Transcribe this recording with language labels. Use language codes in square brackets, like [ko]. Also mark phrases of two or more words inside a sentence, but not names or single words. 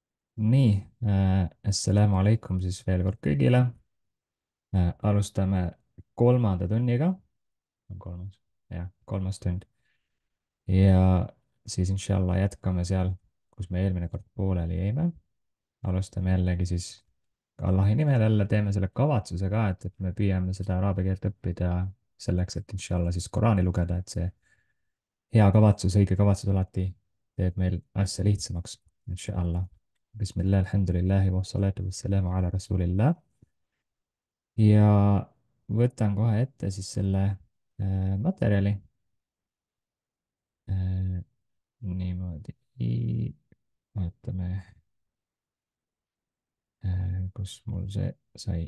[et] nii [ar] السلام عليكم [et] siis veel kord kõigile. Alustame kolmanda tunniga. On kolmas? Jah, kolmas tund. Ja siis [ar] إن شاء الله [et] jätkame seal, kus me eelmine kord pooleli jäime. Alustame jällegi siis Allahi nimel jälle teeme selle kavatsuse ka, et me püüame seda araabia keelt õppida selleks, et [ar] إن شاء الله [et] siis Koraani lugeda, et see hea kavatsus, õige kavatsus alati teeb meil asja lihtsamaks. [ar] إن شاء الله. بسم الله، الحمد لله والصلاة والسلام على رسول الله. [et] Ja võtan kohe ette siis selle materjali. Äh, niimoodi, vaatame, kus mul see sai.